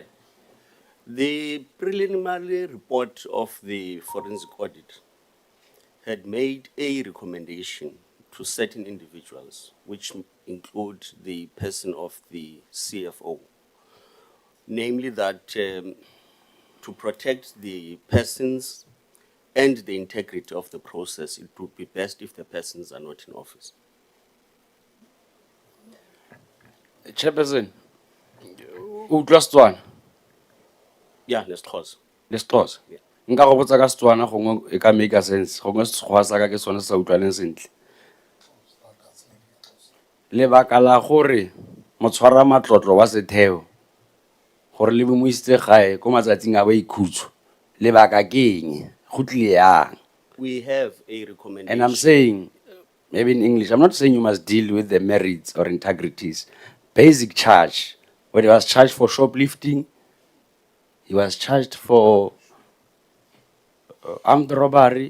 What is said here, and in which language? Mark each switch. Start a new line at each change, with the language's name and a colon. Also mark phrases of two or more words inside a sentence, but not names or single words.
English: The preliminary report of the forensic audit had made a recommendation to certain individuals, which include the person of the CFO, namely that to protect the persons and the integrity of the process, it would be best if the persons are not in office. Chairperson, utlwa Yeah, Nestroz.
Tswana: Lesixhosa. Nka go botsa ka Setswana gongwe e ka
English: make sense,
Tswana: gongwe Sekgowa sa ka ke sone se sa utlwaneng sentle. Lebaka la gore motshwara matlotlo wa setheo gore le mo isitse gae ko matsatsing a boikhutso lebaka ke eng go tlile yang?
English: We have a recommendation. And I'm saying, maybe in English, I'm not saying you must deal with the merits or integrities. Basic charge, when he was charged for shoplifting, he was charged for armed robbery.